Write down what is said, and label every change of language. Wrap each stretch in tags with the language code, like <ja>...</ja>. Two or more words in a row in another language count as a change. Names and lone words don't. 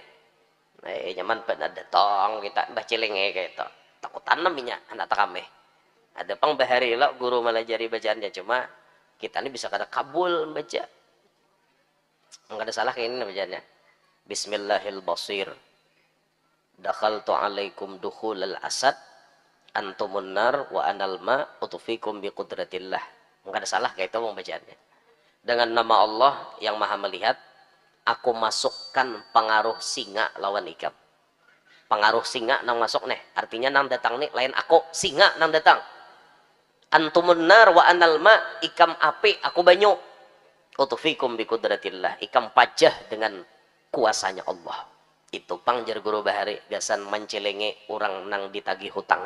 <bjn>Nyaman pada datang kita bacileng kayak itu. Takutan namanya anak takame. Ada pang bahari lah guru melajari bacaannya cuma kita ini bisa kada kabul baca. Enggak ada salah kayak ini bacaannya.</bjn> <ar>Bismillahirrahmanirrahim. دخلت عليكم دخول الأسد أنتم النار وأنا الماء أطفئكم بقدرة الله.</ar> <bjn>Enggak ada salah kayak itu mau bacaannya. Dengan nama Allah yang Maha melihat, aku masukkan pengaruh singa lawan ikam. Pengaruh singa nang masuk nih, artinya nang datang nih lain aku, singa nang datang.</bjn> <ar>أنتم النار وأنا الماء,</ar> <bjn>ikam api aku banyu.</bjn> <ar>أطفئكم بقدرة الله,</ar> <bjn>ikam pajah dengan kuasanya Allah. Itu pangjar guru bahari gasan mencelengi orang nang ditagih hutangnya.</bjn>